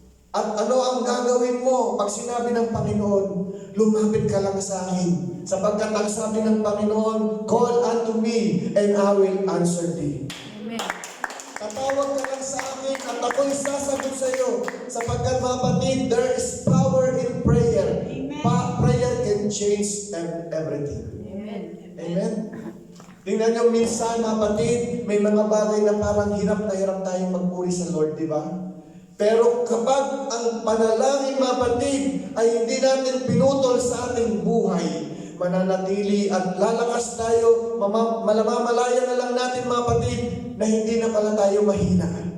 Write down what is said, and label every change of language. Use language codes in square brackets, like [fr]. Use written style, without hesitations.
[tl] At ano ang gagawin mo pag sinabi ng Panginoon, lumapit ka lang sa akin. Sapagkat ang sabi ng Panginoon, [en] call unto me and I will answer thee. [tl] Amen. Tatawag ka lang sa akin at ako'y sasagot sa iyo. Sapagkat, mga kapatid, [en] there is power in prayer. Prayer can change everything. [tl] Amen. Amen? Tingnan nyo minsan, mga kapatid, may mga bagay na parang hirap na hirap tayong magpuri sa Lord, di ba? Pero kapag ang panalangin, mga kapatid, ay hindi natin pinutol sa ating buhay, mananatili at lalakas tayo, malamalaya na lang natin, mga kapatid, na hindi na pala tayo mahina.